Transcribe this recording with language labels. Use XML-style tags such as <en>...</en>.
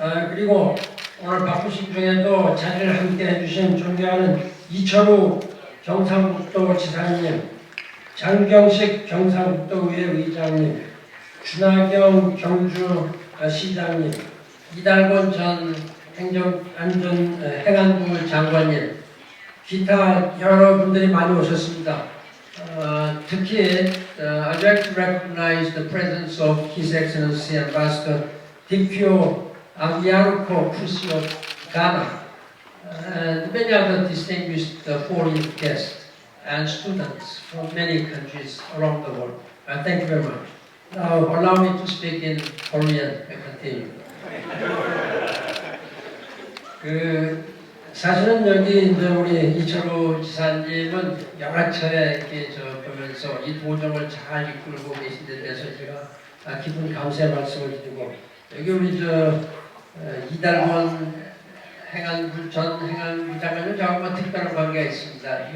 <ko>그리고 오늘 바쁘신 중에도 자리를 함께 해주신 존경하는 이철우 경상북도 지사님, 장경식 경상북도의회 의장님, 준하경 경주시장님, 이달권 전 행안부 장관님, 기타 여러분들이 많이 오셨습니다.</ko> <en>특히 I'd like to recognize the presence of His Excellency Ambassador Dikyo Abiyanko Kusi of Ghana, and many other distinguished foreign guests and students from many countries around the world. Thank you very much. Now, allow me to speak in Korean and continue.</en> <ko>사실은 여기 이제 우리 이철우 지사님은 여러 차례 이렇게 보면서 이 도정을 잘 이끌고 계신 데 대해서 제가 기쁜 감사의 말씀을 드리고, 여기 우리 이달권 전 행안부 장관은 저하고 특별한 관계가 있습니다.</ko>